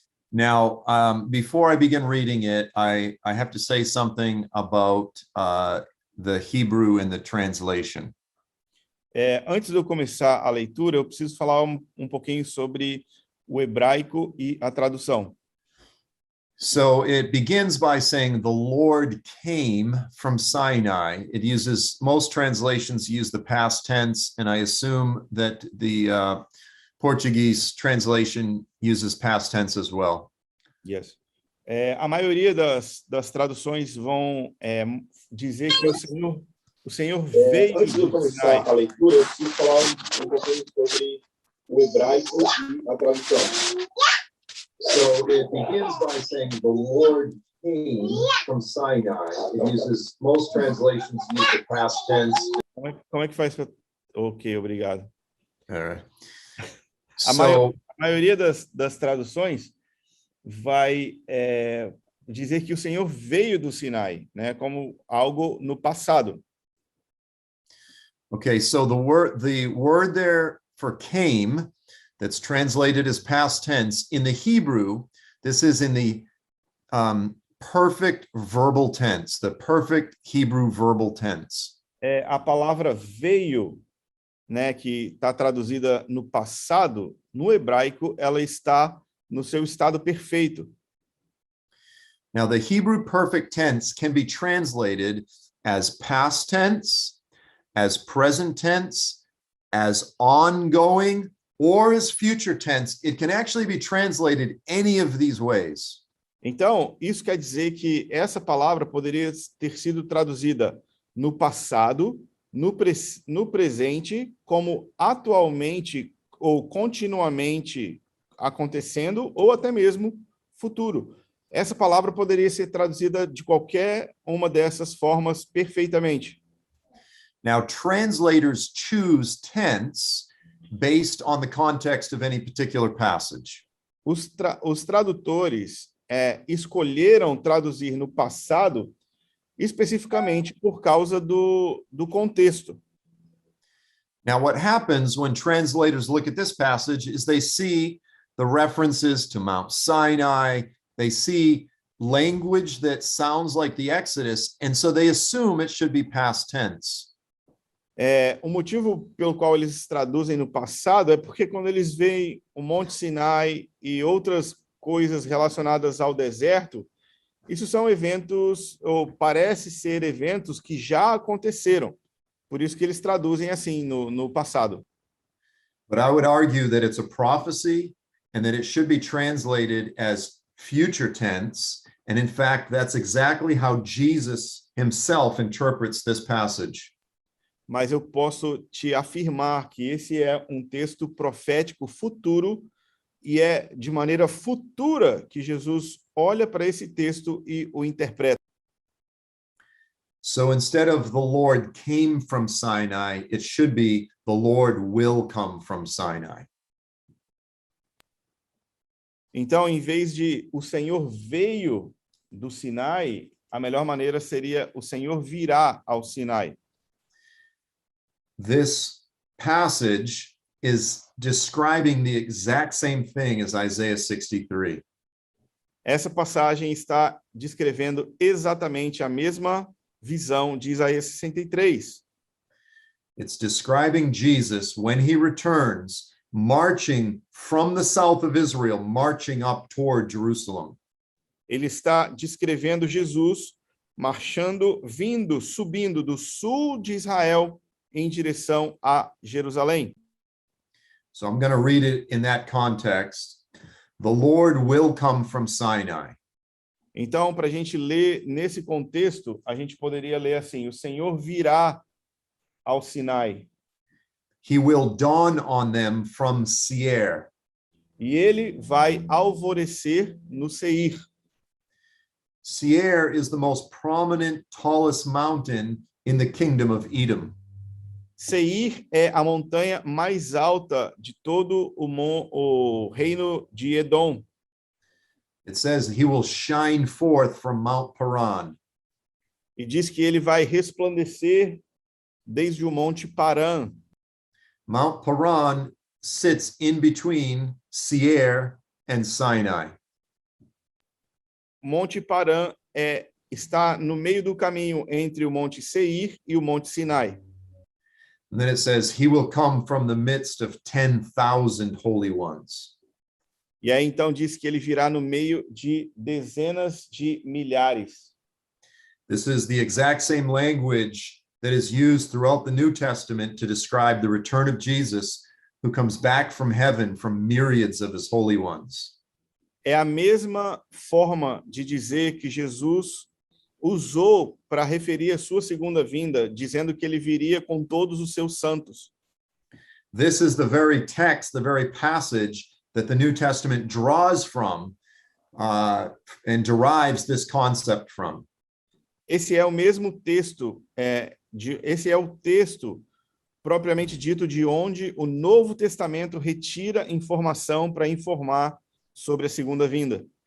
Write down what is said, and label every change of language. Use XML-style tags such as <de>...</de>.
<en>Now, before I begin reading it, I have to say something about the Hebrew and the translation.</en> <pt>Antes de eu começar a leitura, eu preciso falar um pouquinho sobre o hebraico e a tradução.</pt> <en>So it begins by saying the Lord came from Sinai. It uses, most translations use the past tense, and I assume that the Portuguese translation uses past tense as well. Yes.</en> <pt>A maioria das traduções vão dizer que o Senhor veio antes de eu do começar Sinai. a leitura, eu preciso falar um pouquinho sobre o hebraico e a tradução.</pt> <en>So it begins by saying the Lord came from Sinai. It uses, most translations use the past tense.</en> <pt>Como é que faz? Ok, obrigado.</pt> <en>All right.</en> <pt>A maioria das traduções vai dizer que o Senhor veio do Sinai, né, como algo no passado.</pt> <en>Okay, so the word there for came, that's translated as past tense, in the Hebrew, this is in the perfect verbal tense, the perfect Hebrew verbal tense.</en> <pt>A palavra veio, né, que está traduzida no passado, no hebraico, ela está no seu estado perfeito.</pt> <en>Now, the Hebrew perfect tense can be translated as past tense, as present tense, as ongoing, or as future tense, it can actually be translated any of these ways.</en> <pt>Então, isso quer dizer que essa palavra poderia ter sido traduzida no passado, no presente, como atualmente ou continuamente acontecendo, ou até mesmo futuro. Essa palavra poderia ser traduzida de qualquer uma dessas formas perfeitamente.</pt> <en>Now, translators choose tense based on the context of any particular passage.</en> <pt>Os tradutores escolheram traduzir no passado especificamente por causa do contexto.</pt> <en>Now, what happens when translators look at this passage is they see the references to Mount Sinai, they see language that sounds like the Exodus, and so they assume it should be past tense.</en> <pt>O motivo pelo qual eles traduzem no passado é porque quando eles veem o Monte Sinai e outras coisas relacionadas ao deserto, isso são eventos, ou parece ser eventos que já aconteceram. Por isso que eles traduzem assim no passado.</pt> <en>But I would argue that it's a prophecy and that it should be translated as future tense. And in fact, that's exactly how Jesus himself interprets this passage.</en> <pt>Mas eu posso te afirmar que esse é um texto profético futuro e é de maneira futura que Jesus olha para esse texto e o interpreta.</pt> <en>So instead of the Lord came from Sinai, it should be the Lord will come from Sinai.</en> <pt>Então, em vez de o Senhor veio do Sinai, a melhor maneira seria o Senhor virá ao Sinai.</pt> <en>This passage is describing the exact same thing as Isaiah 63.</en> <pt>Essa passagem está descrevendo exatamente a mesma visão de Isaías 63.</pt> <en>It's describing Jesus when he returns, marching from the south of Israel, marching up toward Jerusalem.</en> <pt>Ele está descrevendo Jesus marchando, vindo, subindo do sul de Israel em direção a Jerusalém.</pt> <en>So I'm going to read it in that context. The Lord will come from Sinai.</en> <pt>Então, para a gente ler nesse contexto, a gente poderia ler assim: o Senhor virá ao Sinai.</pt> <en>He will dawn on them from Seir.</en> <pt>E ele vai alvorecer no Seir.</pt> <en>Seir is the most prominent, tallest mountain in the kingdom of Edom.</en> <pt>Seir é a montanha mais alta de todo o reino de Edom.</pt> <en>It says he will shine forth from Mount Paran.</en> <pt>E diz que ele vai resplandecer desde o Monte Paran.</pt> <en>Mount Paran sits in between Seir and Sinai.</en> <pt>Monte Paran está no meio do caminho entre o Monte Seir e o Monte Sinai.</pt> <en>And then it says, he will come from the midst of 10,000 holy ones.</en> <pt>E aí então diz que ele virá no meio de dezenas de milhares.</pt> <en>This is the exact same language that is used throughout the New Testament to describe the return of Jesus, who comes back from heaven from myriads of his holy ones.</en> <pt>É a mesma forma de dizer que Jesus usou para referir a sua segunda vinda, dizendo que ele viria com todos os seus santos.</pt> <en>This is the very text, the very passage that the New Testament draws from and derives this concept from.</en> <pt>Esse é o mesmo texto, esse é o texto propriamente dito de onde o Novo Testamento retira informação para informar sobre a segunda vinda.</pt>